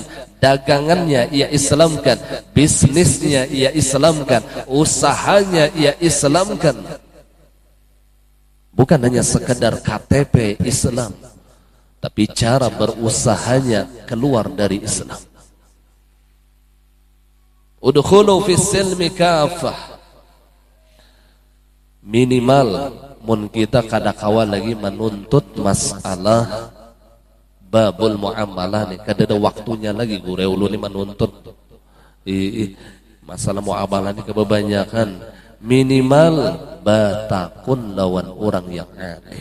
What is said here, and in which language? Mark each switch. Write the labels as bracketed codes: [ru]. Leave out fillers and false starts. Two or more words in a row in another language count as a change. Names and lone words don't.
[id] Dagangannya ia Islamkan, bisnisnya ia Islamkan, usahanya ia Islamkan. Bukan hanya sekedar KTP Islam, tapi cara berusahanya keluar dari Islam. [ar] Udkhulu fis silmi kafah. [bjn] Minimal mun kita kada kawal lagi menuntut masalah babul muamalah nih, kada ada waktunya lagi gure ulu ni menuntut masalah muamalah ni kebanyakan minimal batakun lawan orang yang alim.